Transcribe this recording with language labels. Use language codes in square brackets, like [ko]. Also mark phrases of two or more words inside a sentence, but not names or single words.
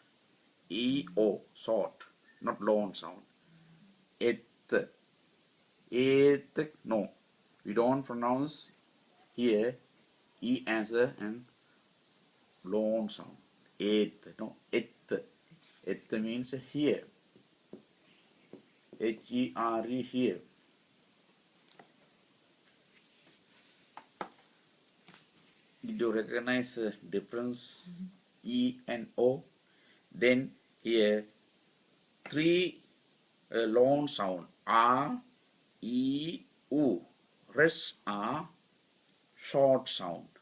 [en] E, O, short, not long sound. Et. Et, no. We don't pronounce here E as a long sound. Et, no. Et. Et means here. H-E-R-E, here. Did you recognize the difference? E and O? Then here 3 long sound. R, E, U. Rest are short sound.